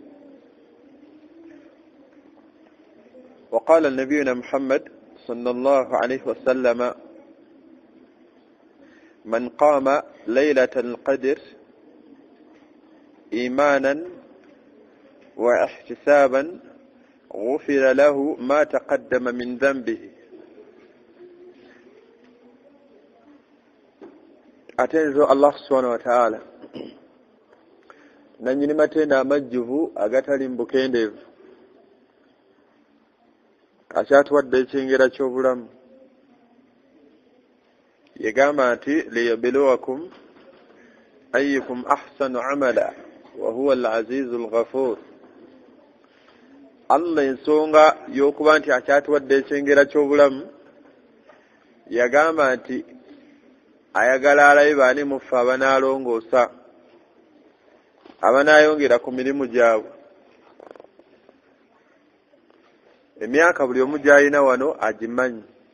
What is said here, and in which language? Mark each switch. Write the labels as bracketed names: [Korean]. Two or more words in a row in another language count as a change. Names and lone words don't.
[Arabic] وقال نبينا محمد صلى الله عليه وسلم: من قام ليلة القدر إيمانا واحتسابا غفر له ما تقدم من ذنبه. [Ganda] Atenzo Allah [Arabic] سبحانه وتعالى [Ganda] nanyini matenda amajjuvu agatali mbukendeevu, akyatuwadde ekyengera ky'obulamu. Yegamba nti [Arabic] ليبلوكم أيكم أحسن عملا وهو العزيز الغفور. [Ganda] Allah ensonga y'okuba nti akyatuwadde ekyengera ky'obulamu, yagamba nti ayagala alabe baani muffe abanaalongoosa, abanaayongera ku mirimu gyabwe. Emyaka buli omu gy'alina wano agimanyi.